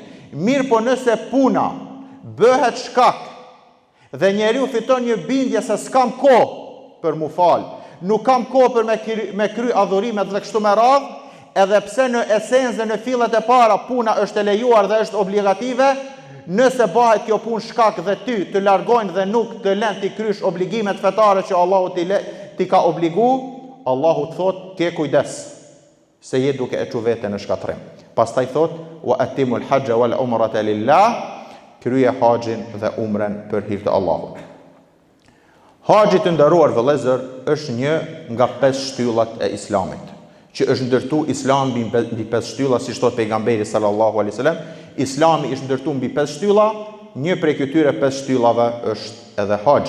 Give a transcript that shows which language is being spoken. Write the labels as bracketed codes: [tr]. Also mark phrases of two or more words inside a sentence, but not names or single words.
[sq] Mirë po nëse puna bëhet shkak dhe njeriu fiton një bindje se s'kam kohë për mu falë, nuk kam kohë për me kry adhurimet dhe kështu me radhë, edhe pse në esencë në fillet e para puna është e lejuar dhe është obligative, nëse bëhet kjo punë shkak dhe ty të largojnë dhe nuk të lënë ti krysh obligimet fetare që Allahu ti ka obligu, Allahu të thot, ke kujdes, se je duke e çu veten në shkatrim. Pastaj thot, [ar] وأتموا الحج والعمرة لله, [sq] krye haxhin dhe umren për hir të Allahut. Haxhi të nderuar vëllezër është një nga 5 shtyllat e Islamit, që është ndërtu Islami mbi 5 shtylla, siç thot pejgamberi [ar] صلى الله عليه وسلم, [sq] Islami është ndërtu mbi 5 shtylla, një prej këtyre 5 shtyllave është edhe haxhi.